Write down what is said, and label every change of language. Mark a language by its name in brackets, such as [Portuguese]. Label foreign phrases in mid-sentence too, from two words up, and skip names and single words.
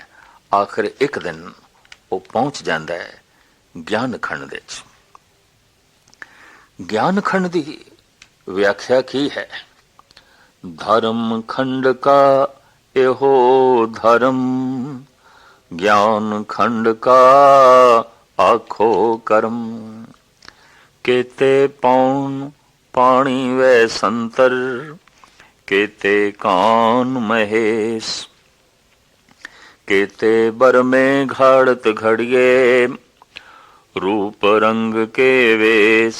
[Punjabi] ਆਖਿਰ ਇੱਕ ਦਿਨ ਉਹ ਪਹੁੰਚ ਜਾਂਦਾ ਹੈ ਗਿਆਨ ਖੰਡ ਵਿੱਚ। ਗਿਆਨ ਖੰਡ ਦੀ ਵਿਆਖਿਆ ਕੀ ਹੈ? ਧਰਮ ਖੰਡ ਕਾ ਇਹੋ ਧਰਮ, ਗਿਆਨ ਖੰਡ ਕਾ ਆਖੋ ਕਰਮ। ਕੇਤੇ ਪੌਣ ਪਾਣੀ ਵੈ ਸੰਤਰ, ਕੇਤੇ ਕਾਨ ਮਹੇਸ਼। ਕੇਤੇ ਬਰ ਮੇਂ ਘਾੜਤ ਘੜੀਏ, ਰੂਪ ਰੰਗ ਕੇ ਵੇਸ਼।